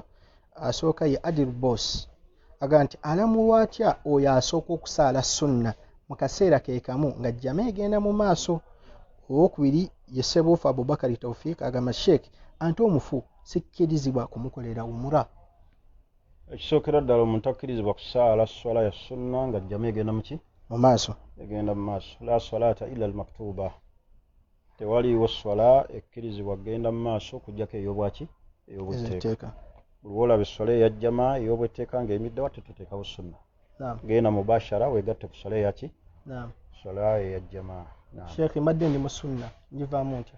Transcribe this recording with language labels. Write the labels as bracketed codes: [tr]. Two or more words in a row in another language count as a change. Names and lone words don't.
[lg] Asooka ye Adil Boss aga nti alamulwa atya oyo asooka okusaala sunna mu kaseera ke kamu nga jjama egenda mu maaso. Owokubiri ye Ssebuufu Abubakari Tawfiq agamba Sheikh anti omufu sikkirizibwa kumukolera umra. Ekisookera ddala omuntu akkirizibwa kusaala swala ya sunna nga jjama egenda mu ki? Mu maaso. Egenda mu maaso. [ar] La salata illa al-maktuba. [lg] Tewaliiwo swala ekkirizibwa genda mu maaso okuggyako ey'obwaki? Ey'obwetteeka. Buli olaba esswala eya jjama ey'obwetteeka ng'emiddewa tetuteekawo sunna. Genda mubashara weegatte ku swala eya ki? Swala eya jjama. Sheikh mbadde ndi mu sunna njivaamu ntya?